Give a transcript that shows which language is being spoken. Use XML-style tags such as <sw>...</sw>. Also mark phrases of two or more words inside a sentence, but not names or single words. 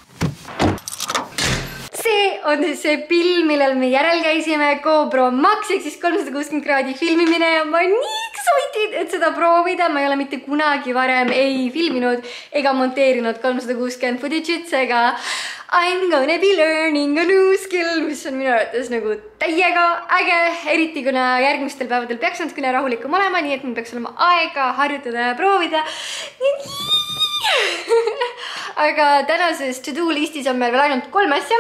<et>See on see pill, millel me järel käisime, GoPro Max, ehk siis 360 kraadi filmimine ja ma nii excited, et seda proovida. Ma ei ole mitte kunagi varem ei filminud ega monteerinud 360 footage'it, seega</et> <en>I'm gonna be learning a new skill,</en> <et>mis on minu arvates nagu täiega äge, eriti kuna järgmistel päevadel peaks natukene rahulikum olema, nii et mul peaks olema aega harjutada ja proovida. Aga tänases to-do listis on meil veel ainult 3 asja.</et>